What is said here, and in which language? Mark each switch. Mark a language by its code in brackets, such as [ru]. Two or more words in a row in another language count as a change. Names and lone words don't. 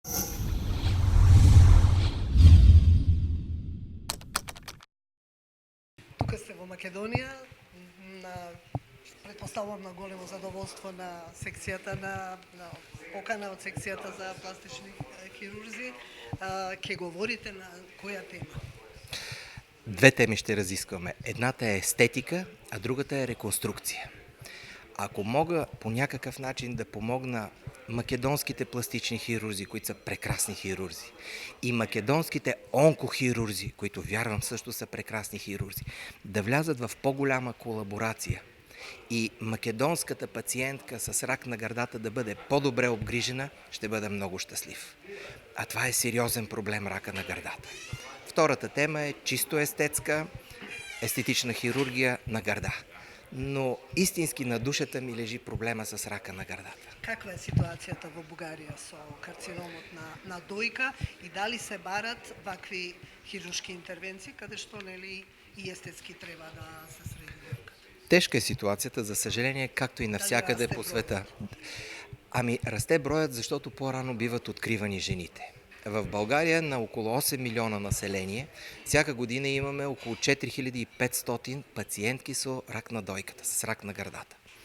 [mk] Тука сте во Македонија, на претпоставувам на големо задоволство на секцијата на покана од секцијата за пластични хирурзи. Ќе говорите на која тема? [bg] Две теми ще разискваме. Едната е естетика, а другата е реконструкция. Ако мога по някакъв начин да помогна македонските пластични хирурзи, които са прекрасни хирурзи, и македонските онкохирурзи, които вярвам също са прекрасни хирурзи, да влязат в по-голяма колаборация и македонската пациентка с рак на гърдата да бъде по-добре обгрижена, ще бъда много щастлив. А това е сериозен проблем, рака на гърдата. Втората тема е чисто естетска, естетична хирургия на гърда. Но истински на душата ми лежи проблема с рака на гърдата. [mk] Каква е ситуацијата во Бугарија со карциномот на дојка и дали се барат вакви хируршки интервенции, каде што нели и естетски треба да се среди дојка? [bg] Тежка е ситуацията, за съжаление, както и навсякъде по света. Ами расте броят, защото по-рано биват откривани жените. В България на около 8 милиона население, всяка година имаме около 4500 пациентки с рак на дойката, с рак на гърдата.